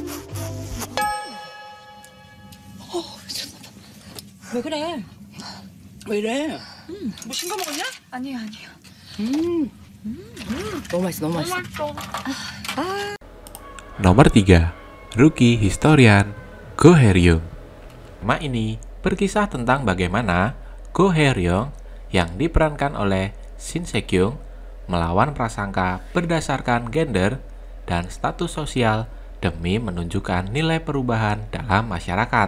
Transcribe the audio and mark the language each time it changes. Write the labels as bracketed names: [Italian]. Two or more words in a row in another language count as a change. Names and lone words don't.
[Korean] 왜 그래? 왜 이래? 뭐 신 거 먹었냐? 아니에요, 아니에요. 너무 맛있어, 너무 맛있어. [Indonesian] Nomor 3, Rookie Historian Go Hae-ryung. Nama ini berkisah tentang bagaimana Go Hae-ryung yang diperankan oleh Shin Se-kyung melawan prasangka berdasarkan gender dan status sosial demi menunjukkan nilai perubahan dalam masyarakat.